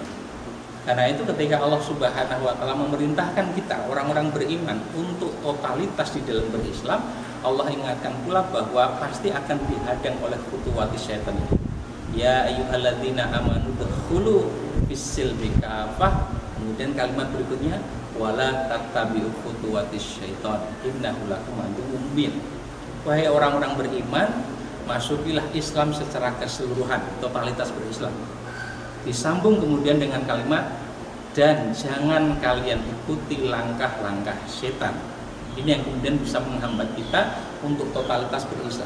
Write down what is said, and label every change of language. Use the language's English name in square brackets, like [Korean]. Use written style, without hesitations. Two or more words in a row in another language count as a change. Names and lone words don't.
[Indonesian] Karena itu ketika Allah [Arabic] سبحانه وتعالى [Indonesian] memerintahkan kita orang-orang beriman untuk totalitas di dalam berislam, Allah ingatkan pula bahwa pasti akan dihadang oleh [Arabic] خطوات الشيطان [Indonesian] itu. [Arabic] يا أيها الذين آمنوا ادخلوا في السلم كافة. [Indonesian] Kemudian kalimat berikutnya [Arabic] ولا تتبعوا خطوات الشيطان إنه لكم عدو مبين. [Indonesian] Wahai orang-orang beriman, masukilah Islam secara keseluruhan, totalitas berislam. Disambung kemudian dengan kalimat dan jangan kalian ikuti langkah-langkah setan. Ini yang kemudian bisa menghambat kita untuk totalitas berislam.